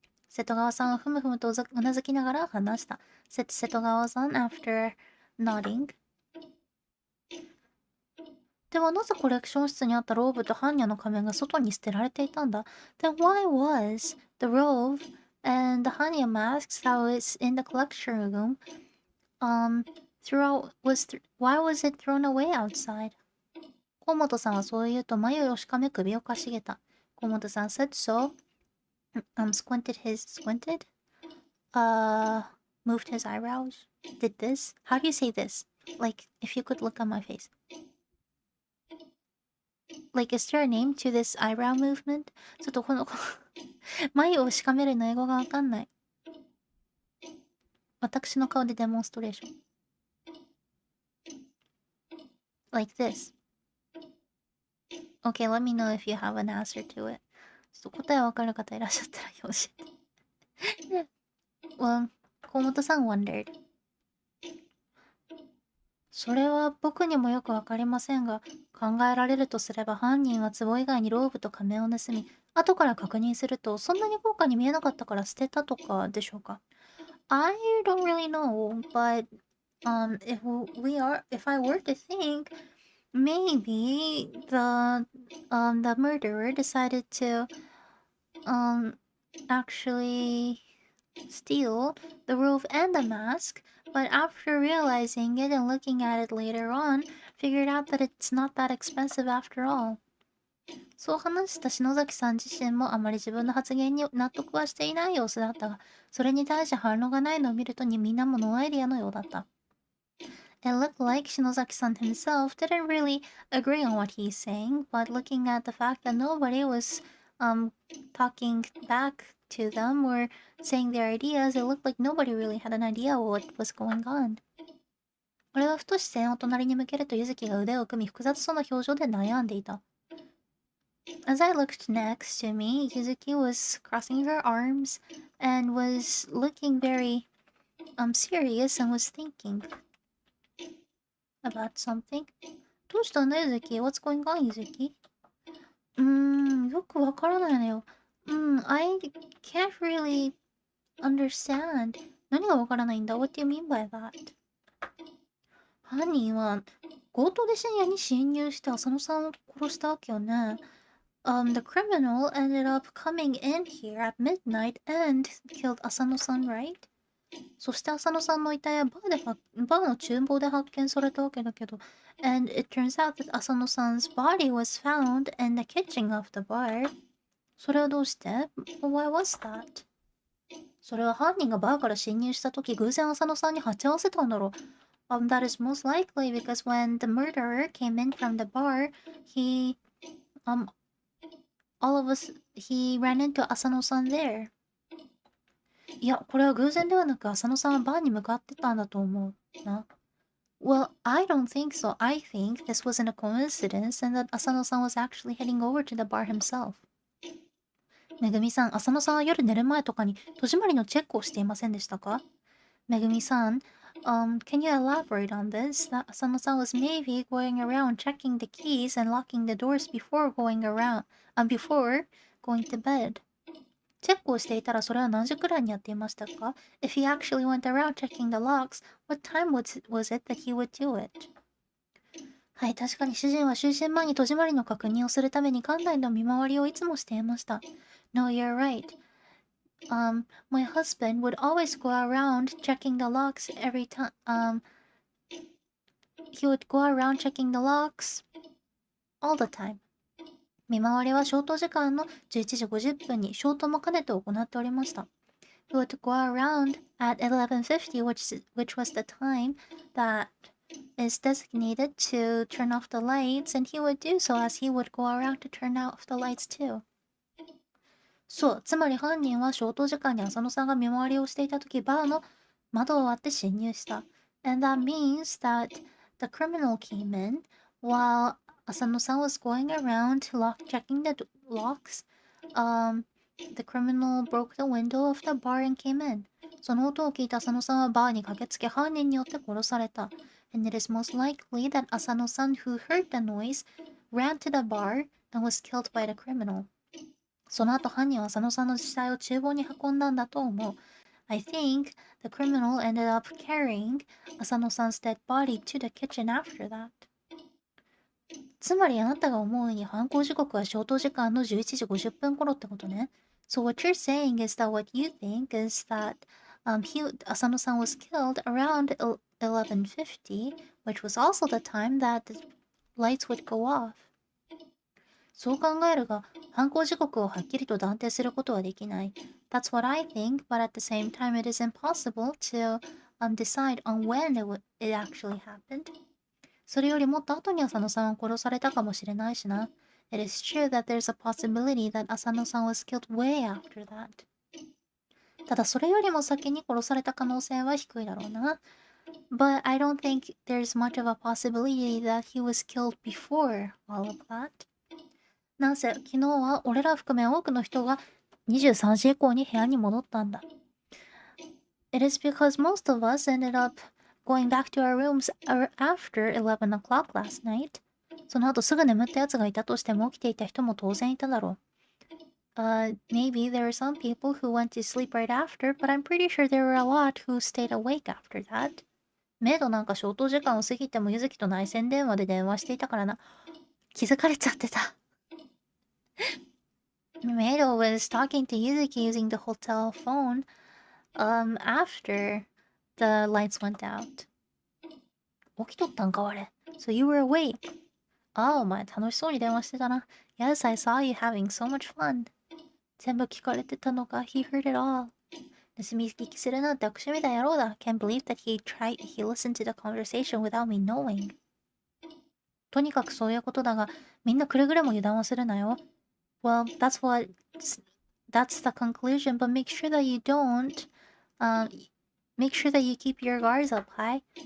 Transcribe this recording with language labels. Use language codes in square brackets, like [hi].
[ja] 瀬戸川さんはふむふむとうなずきながら話した。 [en] said 瀬戸川さん after nodding. [ja] ではなぜコレクション室にあったローブと般若の仮面が外に捨てられていたんだ？ [en] Then why was the robe and the Hanya masks that was in the collection room why was it thrown away outside? [ja] 河本さんはそう言うと眉をしかめ首をかしげた。 [en] 河本さん said so. Moved his eyebrows. Did this? How do you say this? If you could look at my face. Is there a name to this eyebrow movement? [ja] ちょっとこの眉をしかめるの英語がわかんない。私の顔でデモンストレーション。 [en] Like this. Okay, let me know if you have an answer to it. [ja] ちょっと答えわかる方いらっしゃったら教えて。 [en] well, 河本さん wondered. [ja] それは僕にもよくわかりませんが、考えられるとすれば犯人は壺以外にローブと仮面を盗み、後から確認するとそんなに豪華に見えなかったから捨てたとかでしょうか。 [en] I don't really know, but if I were to think, maybe the murderer decided to actually steal the robe and the mask, but after realizing it and looking at it later on, figured out that it's not that expensive after all. [ja] そう話した篠崎さん自身もあまり自分の発言に納得はしていない様子だったが、それに対して反論がないのを見るとみんなもノーアイディアのようだった。 [en] It looked like Shinozaki-san himself didn't really agree on what he's saying, but looking at the fact that nobody was um talking back to them or saying their ideas, it looked like nobody really had an idea what was going on. [ja] 俺はふと視線を隣に向けると、ゆずきが腕を組み複雑そうな表情で悩んでいた。 [en] As I looked next to me, Yuzuki was crossing her arms and was looking very serious and was thinking about something. [ja] どうしたの、ゆずき？ [en] What's going on, ゆずき？ [ja] よくわからないのよ。 [en] I can't really understand. [ja] 何がわからないんだ？ [en] What do you mean by that? [ja] 犯人は強盗で深夜に侵入して浅野さんを殺したわけよね。 [en] The criminal ended up coming in here at midnight and killed Asano-san, right? [ja] そして浅野さんの遺体はバーの厨房で発見されたわけだけど、 [en] and it turns out that Asano-san's body was found in the kitchen of the bar. [ja] それはどうして？ [en] Why was that? [ja] それは犯人がバーから侵入した時、偶然浅野さんに鉢合わせたんだろう。 [en] That is most likely because when the murderer came in from the bar, he ran into Asano-san there. [ja] いや、これは偶然ではなく、浅野さんはバーに向かってたんだと思うな。 [en] Well, I don't think so. I think this wasn't a coincidence and that Asano-san was actually heading over to the bar himself. [ja] めぐみさん、浅野さんは夜寝る前とかに戸締まりのチェックをしていませんでしたか？ [en] めぐみさん、can you elaborate on this? That Asano-san was maybe going around checking the keys and locking the doors before going to bed. [ja] チェックをしていたらそれは何時くらいにやっていましたか？ [en] If he actually went around checking the locks, what time was it that he would do it? [ja] はい、確かに主人は就寝前に戸締まりの確認をするために館内の見回りをいつもしていました。 [en] No, you're right. My husband would always go around checking the locks every time. He would go around checking the locks all the time. [ja] 見回りは消灯時間の11時50分に消灯も兼ねて行っておりました。 [en] He would go around at 11:50, which was the time that is designated to turn off the lights, and he would do so as he would go around to turn off the lights too. [ja] そう、つまり犯人は消灯時間に浅野さんが見回りをしていたとき、バーの窓を割って侵入した。 [en] And that means that the criminal came in while Asano-san was going around checking the locks. The criminal broke the window of the bar and came in. [ja] その音を聞いた浅野さんはバーに駆けつけ犯人によって殺された。 [en] And it is most likely that Asano-san, who heard the noise, ran to the bar and was killed by the criminal. [ja] その後犯人は浅野さんの死体を厨房に運んだんだと思う。 [en] I think the criminal ended up carrying Asano-san's dead body to the kitchen after that. [ja] つまりあなたが思うに犯行時刻は消灯時間の11時50分頃ってことね。 [en] So what you're saying is that what you think is that Asano-san was killed around 11:50, which was also the time that the lights would go off. [ja] そう考えるが、犯行時刻をはっきりと断定することはできない。 [en] That's what I think, but at the same time it is impossible to decide on when it actually happened. [ja] それよりもっと後に浅野さんは殺されたかもしれないしな。 [en] It is true that there's a possibility that Asano-san was killed way after that. [ja] ただそれよりも先に殺された可能性は低いだろうな。 [en] But I don't think there's much of a possibility that he was killed before all of that. [ja] なんせ、昨日は俺ら含め多くの人が23時以降に部屋に戻ったんだ。 [en] It is because most of us ended up going back to our rooms after 11 o'clock last night. [ja] その後すぐ眠った奴がいたとしても起きていた人も当然いただろう。 [en] Maybe there are some people who went to sleep right after, but I'm pretty sure there were a lot who stayed awake after that. [ja] メイドなんか消灯時間を過ぎてもゆずきと内線電話で電話していたからな。気づかれちゃってた。 [en] Meido was talking to Yuzuki using the hotel phone after the lights went out. [ja] 起きとったんかあれ。 [en] So you were awake. [ja] ああ、お前楽しそうに電話してたな。 [en] Yes, I saw you having so much fun. [ja] 全部聞かれてたのか。 [en] He heard it all. [ja] 盗み聞きするなんて悪趣味な野郎だ。 [en] Can't believe that he listened to the conversation without me knowing. [ja] とにかくそういうことだが、みんなくれぐれも油断をするなよ。 [en] Well, that's the conclusion, but make sure that you keep your guards up high.